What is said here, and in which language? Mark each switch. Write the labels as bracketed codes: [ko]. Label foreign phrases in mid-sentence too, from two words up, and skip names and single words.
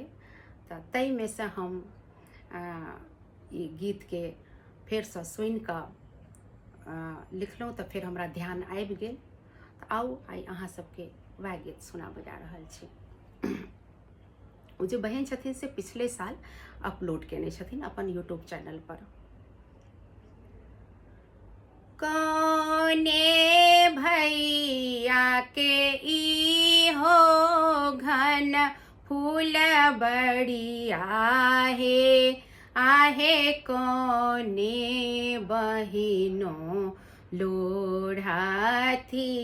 [mai] त तई में से हम ई गीत के फेर से सुनि क लिखलहुँ त फिर हमरा ध्यान आबि गेल। त आउ आई अहाँ सबके वह गीत सुनाबे जा रहल छी। ओ जे बहन छथिन से पिछले साल अपलोड केने छथिन अपन यूट्यूब चैनल पर। कौने भैया के ई हो घन फूल बड़िया है, आहे कौने बहिनो लोढ़ाथी